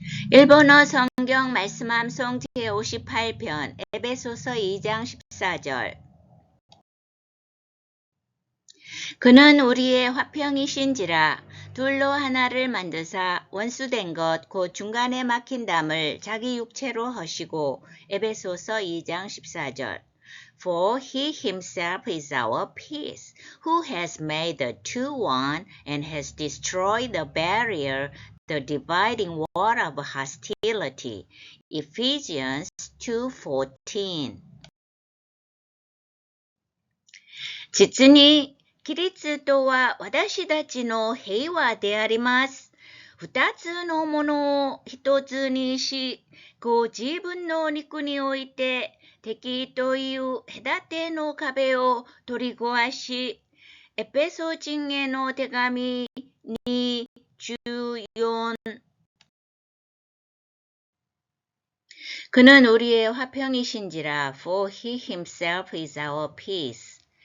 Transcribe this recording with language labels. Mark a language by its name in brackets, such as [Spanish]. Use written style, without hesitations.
[Korean] 일본어 성경 말씀 암송 제58편 에베소서 2장 14절. 그는 우리의 화평이신지라 둘로 하나를 만드사 원수된 것 곧 중간에 막힌 담을 자기 육체로 하시고. 에베소서 2장 14절. [English] For he himself is our peace, who has made the two one and has destroyed the barrier, the dividing wall of hostility. Ephesians 2:14. [Japanese] 実にキリストは私たちの平和であります。二つのものを一つにし、ご自分の肉において敵という隔ての壁を取り壊し、エペソ人への手紙2:14. [Korean] 그는 우리의 화평이신지라. [English] For he himself is our peace.